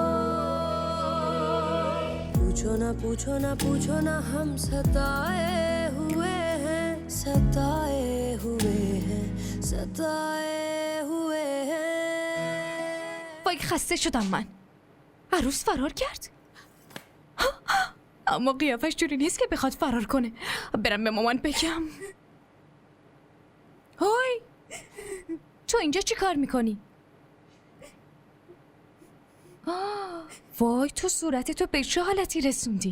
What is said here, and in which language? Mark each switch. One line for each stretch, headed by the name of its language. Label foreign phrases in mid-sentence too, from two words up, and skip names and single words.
Hindi: पूछो ना पूछो ना पूछो ना, हम सताए हुए हैं, सताए हुए हैं, सताए हुए हैं.
Persian: وای خسته شدم من. عروس فرار کرد؟ اما قیافش جوری نیست که بخواد فرار کنه. برم به مامان بگم. هوی تو اینجا چی کار میکنی؟ وای تو صورت تو به چه حالتی رسوندی؟